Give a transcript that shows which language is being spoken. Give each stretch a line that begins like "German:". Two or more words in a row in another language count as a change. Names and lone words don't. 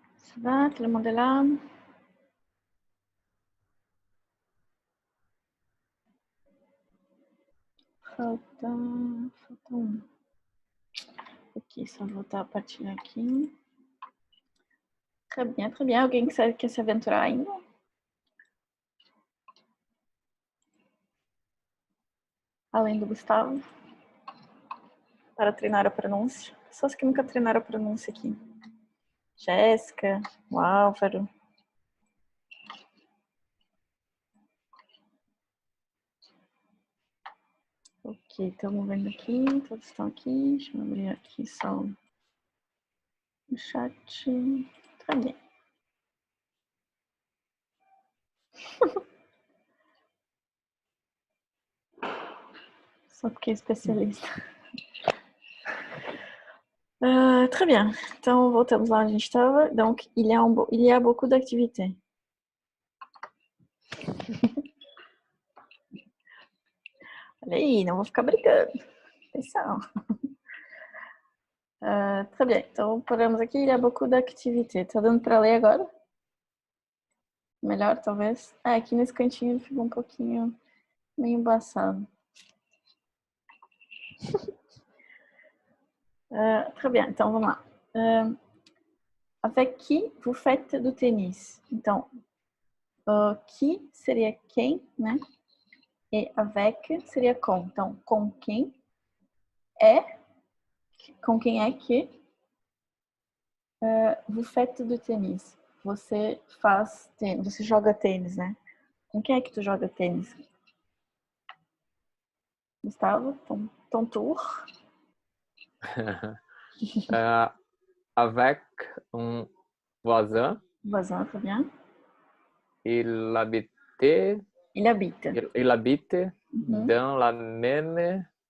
French: Ça va, tout le monde est là?
Portuguese: Falta um. Ok, só voltar a partilhar aqui.
French: Très bien, très bien.
Portuguese: Alguém que quer se aventurar ainda? Além do Gustavo? Para treinar a pronúncia. Pessoas que nunca treinaram a pronúncia aqui. Jéssica, o Álvaro. Ok, estamos vendo aqui, todos estão aqui. Deixa eu abrir aqui só o chat. Tá bem. Só porque é especialista.
French: Très bien.
Portuguese: Então, voltamos lá onde a gente estava.
French: Donc, il y a beaucoup d'activités.
Portuguese: Olha aí, não vou ficar brigando. Atenção. Très bien. Então, paramos aqui.
French: Il y a beaucoup d'activités.
Portuguese: Tá dando para ler agora? Melhor, talvez? Aqui nesse cantinho ficou um pouquinho meio embaçado.
French: Très bien.
Portuguese: Então, vamos lá.
French: Avec qui vous faites do tennis?
Portuguese: Então, qui seria quem, né? E avec seria com. Então, com quem é que
French: vous faites
Portuguese: do tênis? Você faz tênis, você joga tênis, né? Com quem é que tu joga tênis? Gustavo,
French: ton tour. Avec un voisin. Voisin, très bien. Il habite dans la même